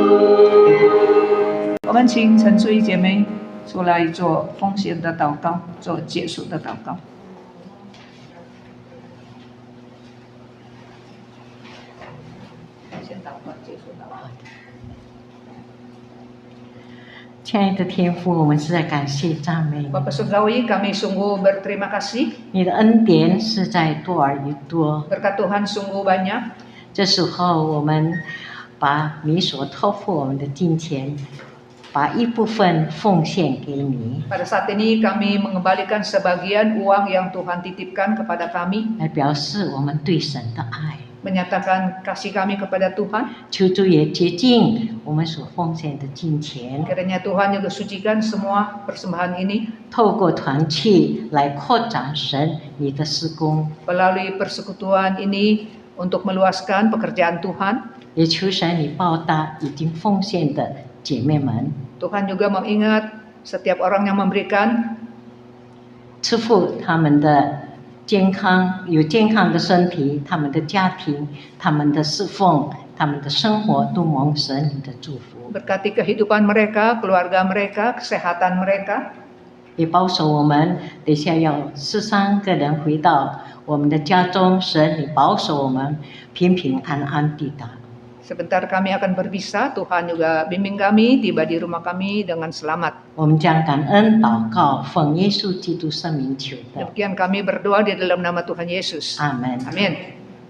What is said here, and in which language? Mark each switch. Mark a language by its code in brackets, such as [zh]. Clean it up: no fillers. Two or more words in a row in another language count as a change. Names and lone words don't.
[zh] 我们请陈淑仪姐妹出来做奉献的祷告，做结束的祷告。先祷告，结束祷告。亲爱的天父，我们实在感谢赞美你。 [id] Bapak Surgawi, kami sungguh berterima kasih. [zh] 你的恩典实在多而又多。 [id] Berkat Tuhan sungguh banyak. [zh] 这时候，我们把你所托付我们的金钱，把一部分奉献给你， [id] Pada saat ini kami mengembalikan sebagian uang yang Tuhan titipkan kepada kami, [zh] 来表示我们对神的爱。 [id] menyatakan kasih kami kepada Tuhan. [zh] 求主也洁净我们所奉献的金钱， [id] Kiranya Tuhan juga sucikan semua persembahan ini [zh] 透过团契来扩展神你的施工， [id] melalui persekutuan ini untuk meluaskan pekerjaan Tuhan. [zh] 也求神你报答已经奉献的姐妹们， [id] Tuhan juga mengingat setiap orang yang memberikan, [zh] 赐福他们的健康，有健康的身体，他们的家庭，他们的侍奉，他们的生活都蒙神你的祝福， [id] berkati kehidupan mereka, keluarga mereka, kesehatan mereka. [zh] 也保守我们。等一下要13个人回到我们的家中，神你保守我们平平安安地达。 [id] Sebentar kami akan berpisah, Tuhan juga bimbing kami tiba di rumah kami dengan selamat. [zh] 我们将感恩祷告，奉耶稣基督圣名求的， [id] Demikian kami berdoa di dalam nama Tuhan Yesus. [zh] 阿门。 [id] Amin.